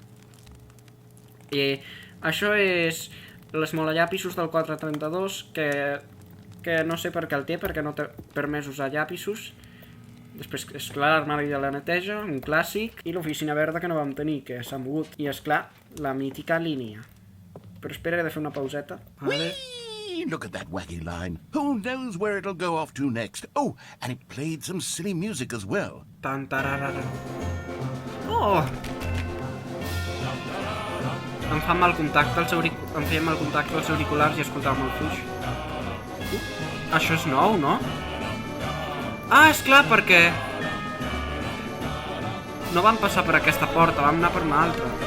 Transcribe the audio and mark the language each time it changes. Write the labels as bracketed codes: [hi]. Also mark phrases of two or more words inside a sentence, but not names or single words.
[ca] I això és l'esmolallapisos del 432, que no sé per què el té, perquè no té permès usar llapisos. Després, esclar, l'armari de la neteja, un clàssic, i l'oficina verda que no vam tenir, que s'ha mogut. I, esclar, la mítica línia. Però espera, he de fer una pauseta. Vale. [en] Whee! Look at that wacky line. Who knows where it'll go off to next? Oh, and it played some silly music as well. Tan, tararara. Oh! [ca] Em fa mal contacte em feia mal contacte als auriculars i escoltava molt fluix. Això és nou, no? Ah, és clar, perquè... No vam passar per aquesta porta, vam anar per una altra.